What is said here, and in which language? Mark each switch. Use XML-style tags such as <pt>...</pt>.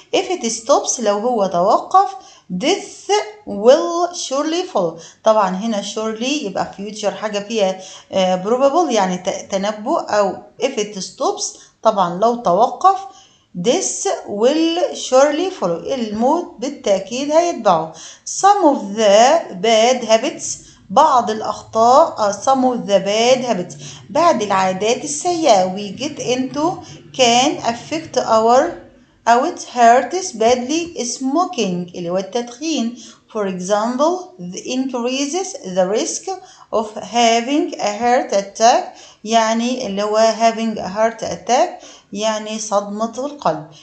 <en>If it stops</en> <ar>لو هو توقف</ar> <en>death will surely follow.</en> <ar>طبعا هنا surely يبقى future حاجة فيها probable يعني تنبؤ أو</ar> <en>if it stops</en> <ar>طبعا لو توقف</ar> <en>this will surely follow</en> <ar>الموت بالتأكيد هيتبعه.</ar> <en>Some of the bad habits</en> <ar>بعض الأخطاء</ar> <en>some of the bad habits</en> <ar>بعض العادات السيئة</ar> <en>we get into can affect our hurts badly. smoking</en> <ar>اللي هو التدخين</ar> <en>for example increases the risk of having a heart attack</en> <ar>يعني اللي هو</ar> <en>having a heart attack</en> <ar>يعني صدمة القلب.</ar>